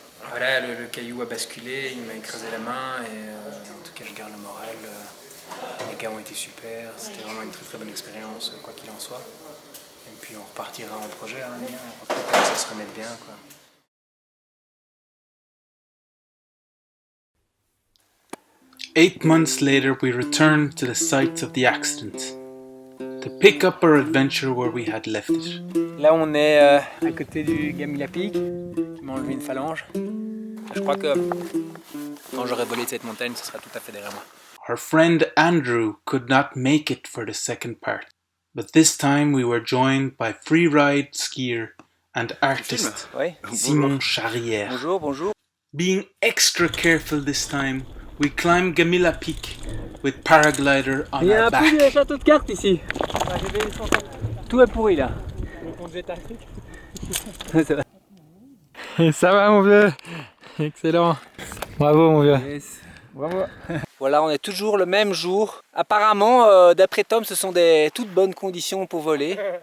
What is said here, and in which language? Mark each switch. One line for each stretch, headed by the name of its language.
French: Voilà, le caillou a basculé, il m'a écrasé la main et en tout cas je garde le moral. Les gars ont été super, c'était vraiment une très bonne expérience, quoi qu'il en soit. Et puis on repartira en projet, hein, on va ça se remette bien, quoi.
English: 8 months later, we returned to the sites of the accident to pick up our adventure where we had left it.
French: Là on est à côté du Gamila Peak. Je m'ai enlevé une phalange. Je crois que quand j'aurai volé de cette montagne, ce sera tout à fait derrière moi.
English: Our friend Andrew could not make it for the second part, but this time we were joined by freeride skier and artist Simon Charrière.
French: Bonjour, bonjour.
English: Being extra careful this time, we climbed Gamila Peak with paraglider on
French: Il y a
English: our
French: un
English: back.
French: peu de château de cartes ici. Tout est pourri là. Ça va mon vieux? Excellent. Bravo mon vieux.
English: Yes. Bravo.
French: Voilà, on est toujours le même jour. Apparemment, d'après Tom, ce sont des toutes bonnes conditions pour voler.